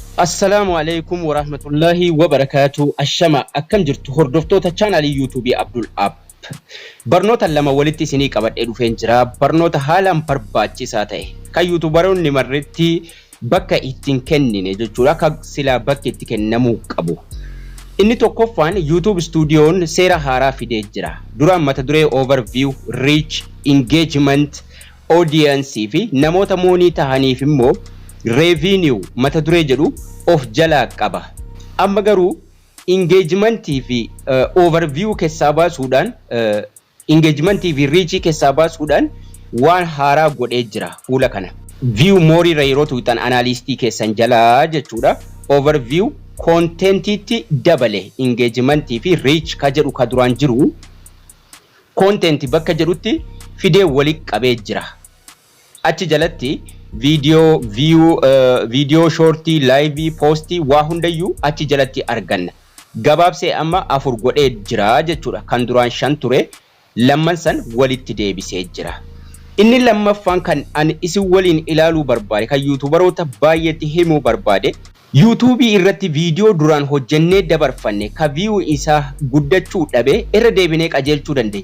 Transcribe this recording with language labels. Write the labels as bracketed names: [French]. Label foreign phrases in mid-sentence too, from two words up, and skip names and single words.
[Arabic] السلام عليكم ورحمة الله وبركاته. [Oromo] Ashama akkam jirtu hordoftoota chaanalii YouTube Abdul App. Barnoota lama walitti isinii qabadhee dhufeen jira. Barnoota haalaan barbaachisaa ta'e kan YouTuberoonni marretti bakka ittiin kennine jechuudha. Akka silaa bakka itti kennamuu qabu. Inni tokkoffaan YouTube Studioon seera haaraa fidee jira. Duraan mata duree [English] overview, reach, engagement, audience [Oromo] fi namoota moonii tahaniif immoo revenue mata duree jedhu of jalaa qaba. Amma garuu engagement fi overview keessaa baasuudhaan engagement fi reach keessaa baasuudhaan waan haaraa godhee jira fuula kana. [English] View more [Oromo] irra yeroo tuutan analyst keessan jalaa jechuudha. Overview contentitti dabale engagement fi reach ka jedhu ka duraan jiru content bakka jedhutti fidee walitti qabee jira. Achi jalatti [English] video view video shorty live posty [Oromo] waa hundayyuu achi jalatti arganna. Gabaabsee amma afur godhee jira jechuudha. Kan duraan 5 ture lamman san walitti deebisee jira. Inni lammaffaan kan ani isin waliin ilaaluu barbaade kan YouTuberoota baay'eetti himuu barbaade YouTube irratti video duraan hojjennee dabarfanne ka view isaa guddachuu dhabe irra deebinee qajeelchuu dandeenya.